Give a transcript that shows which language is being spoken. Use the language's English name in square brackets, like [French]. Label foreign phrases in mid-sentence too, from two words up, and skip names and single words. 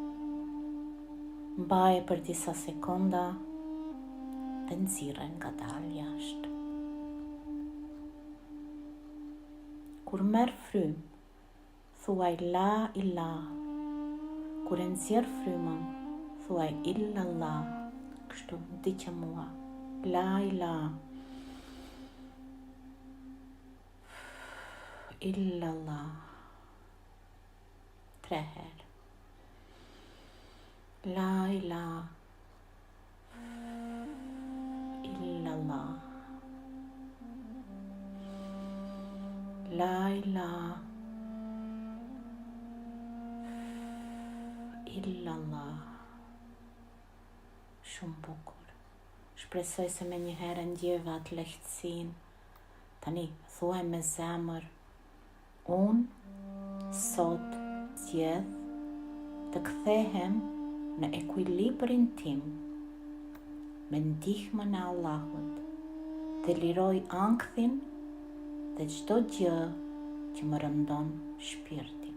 [Albanian] Mbaje për disa sekonda dhe nxirre ngadalë jashtë. Kur merr frym, thuaj [Arabic] لا إله. [Albanian] Kur e nxjerr frymën, thuaj illallah. Kështu ndiqe mua. [Arabic] لا إله. إلا الله. 3 herë. لا إله. إلا الله. لا إله. إلا الله. [Albanian] Shumë bukur. Shpresoj se me një herë ndjeva atë lehtësinë. Tani, thuaj me zemër, unë sot zgjedh të kthehem në ekuilibrin tim me ndihmën e Allahut dhe liroj ankthin dhe çdo gjë që më rëndon shpirtin.